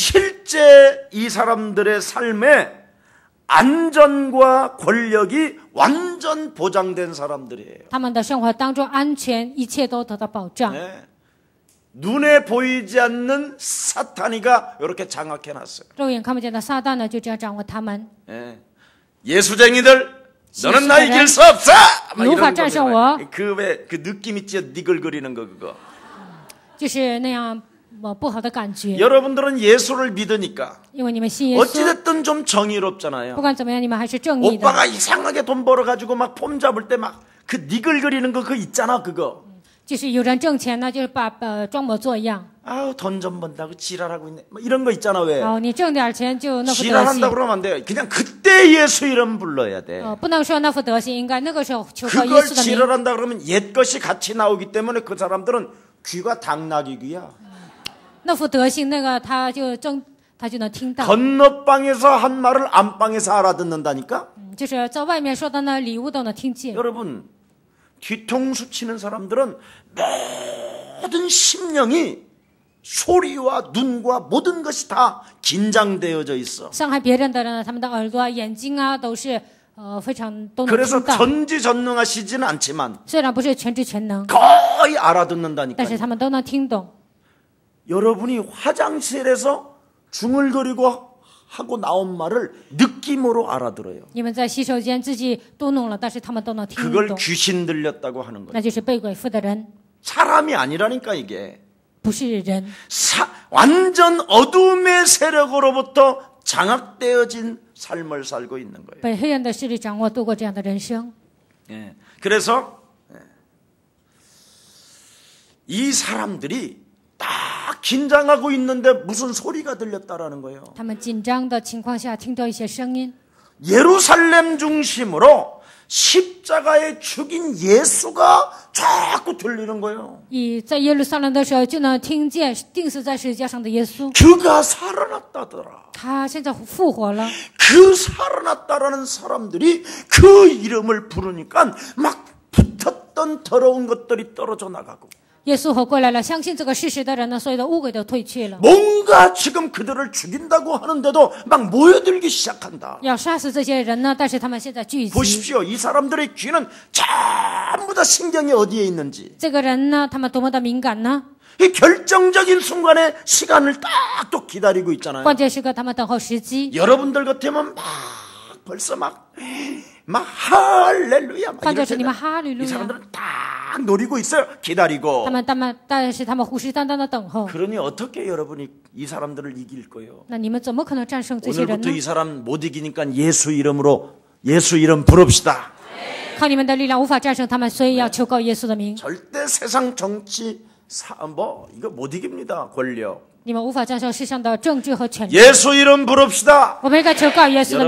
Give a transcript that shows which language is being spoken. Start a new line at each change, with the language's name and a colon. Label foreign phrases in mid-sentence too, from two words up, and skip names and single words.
Korean: 실제 이 사람들의 삶에 안전과 권력이 완전 보장된 사람들이에요.
Chinese: 他们的生活当中安全，一切都得到保障。
Korean: 네. 눈에 보이지 않는 사탄이가 이렇게 장악해놨어요.
Chinese: 肉眼看不见的撒旦呢，就这样掌握他们。
Korean: 네. 예수쟁이들 너는 나 이길 수 없어! 막 이런 거잖아요. 그 느낌 있죠? 니글거리는 거 그거.
Chinese: 就是那样不好的感觉。
Korean: 여러분들은 예수를 믿으니까
Chinese: 因为你们信耶稣，
Korean: 어찌됐든 좀 정의롭잖아요.
Chinese: 不管怎么样，你们还是正义的。
Korean: 오빠가 이상하게 돈 벌어가지고 막 폼 잡을 때 막 그 니글거리는 거 그거 있잖아 그거. 就是有人挣钱呢，就是把装模作样。 아우 돈 좀 번다고 지랄하고 있네. 뭐 이런 거 있잖아 왜.
Chinese: 哦，你挣点钱就那副德
Korean: 지랄한다
Chinese: 行。
Korean: 그러면 안 돼. 그냥 그때 예수 이름 불러야 돼.
Chinese: 不能说那副德行，应该那个时候求告耶
Korean: 그걸
Chinese: 稣的名。
Korean: 지랄한다 그러면 옛 것이 같이 나오기 때문에 그 사람들은 귀가 당나귀 귀야.
Chinese: 那副德行，那个他就能听到。
Korean: 건너방에서 한 말을 안방에서 알아듣는다니까.
Chinese: 就是在外面说的那礼物都能听见。
Korean: 여러분 뒤통수 치는 사람들은 모든 심령이 소리와 눈과 모든 것이 다 긴장되어져 있어.
Chinese: 伤害别人的人呢，他们的耳朵、眼睛啊，都是非常都能
Korean: 그래서
Chinese: 听到。
Korean: 전지전능하시지는 않지만
Chinese: 虽然不是全知全能，
Korean: 거의
Chinese: 但
Korean: 알아듣는다니까요.
Chinese: 是他们都能听懂。
Korean: 여러분이 화장실에서 중얼거리고 하고 나온 말을 느낌으로 알아들어요.
Chinese: 你们在洗手间自己都弄了，但是他们都能听
Korean: 그걸
Chinese: 懂，
Korean: 귀신 들렸다고 하는 거예요.
Chinese: 那就是被鬼附的人，
Korean: 사람이 아니라니까 이게.
Chinese: 不是人。
Korean: 완전 어둠의 세력으로부터 장악되어진 삶을 살고 있는 거예요.
Chinese: 被黑暗的势力掌握，度过这样的人生。
Korean: 예. 그래서 이 사람들이 딱 긴장하고 있는데 무슨 소리가 들렸다라는 거예요.
Chinese: 他们紧张的情况下，听到一些声音，
Korean: 예루살렘 중심으로 십자가에 죽인 예수가 자꾸 들리는 거예요.
Chinese: 在耶路撒冷的时候，就能听见钉死在十字架上的耶稣，
Korean: 그가 살아났다더라.
Chinese: 他现在复活了。
Korean: 그 살아났다라는 사람들이 그 이름을 부르니까 막 붙었던 더러운 것들이 떨어져 나가고
Chinese: 耶稣活过来了，相信这个事实的人呢，所有的污鬼都退去了。
Korean: 뭔가 지금 그들을 죽인다고 하는데도 막 모여들기 시작한다.
Chinese: 要杀死这些人呢，但是他们现在聚集。
Korean: 보십시오. 이 사람들의 귀는 전부 다 신경이 어디에 있는지.
Chinese: 这个人呢，他们多么的敏感呢？
Korean: 이 결정적인 순간에 시간을 딱 또 기다리고 있잖아요.
Chinese: 关键时刻，他们等候时机。
Korean: 여러분들 같으면 막 벌써 막 할렐루야 막
Chinese: 换作
Korean: 이럴
Chinese: 是你们
Korean: 텐데
Chinese: 哈利路
Korean: 이
Chinese: 亚，
Korean: 사람들은 딱 노리고 있어요. 기다리고.
Chinese: 但是他们虎视眈眈的等候。
Korean: 그러니 어떻게 여러분이 이 사람들을 이길 거예요?
Chinese: 那你们怎么可能战胜这些人
Korean: 오늘부터
Chinese: 呢？
Korean: 이 사람 못 이기니까 예수 이름으로 예수 이름 부릅시다.
Chinese: 靠你们的力量无法战胜他们，所以要求告耶稣的名。
Korean: 절대 세상 정치 이거 못 이깁니다. 권력.
Chinese: 你们无法战胜世上的政治和权力。
Korean: 예수 이름 부릅시다.
Chinese: 我们应该求告耶稣的